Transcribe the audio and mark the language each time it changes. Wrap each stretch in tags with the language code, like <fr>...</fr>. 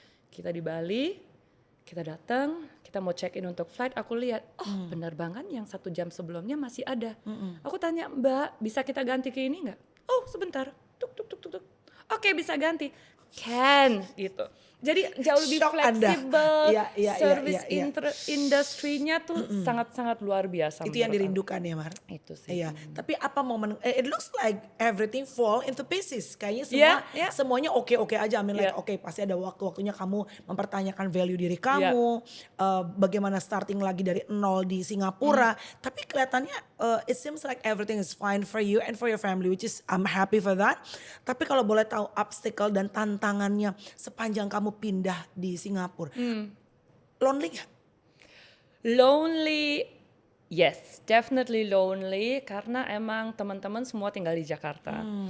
<id>Kita di Bali, kita datang, kita mau check in untuk flight, aku lihat, penerbangan yang 1 jam sebelumnya masih ada. Aku tanya, Mbak, bisa kita ganti ke ini nggak? Oh, sebentar. Tuk. Oke, bisa ganti. Can, gitu. Jadi jauh lebih fleksibel, service industrinya tuh sangat-sangat luar biasa. Itu yang dirindukan ya, Mar? Itu sih. Iya, tapi apa momen,</id> <en>it looks like everything fall into pieces.</en> <id>Kayaknya semuanya oke-oke aja.</id> <en>I mean like</en> <id>pasti ada waktu-waktunya kamu mempertanyakan value diri kamu. Bagaimana starting lagi dari nol di Singapura. Tapi kelihatannya</id> <en>it seems like everything is fine for you and for your family, which is I'm happy for that.</en> <id>Tapi kalau boleh tahu obstacle dan tantangannya sepanjang kamu pindah di Singapura. Lonely gak?</id> <en>Lonely, yes, definitely lonely</en> <id>karena emang teman-teman semua tinggal di Jakarta.</id>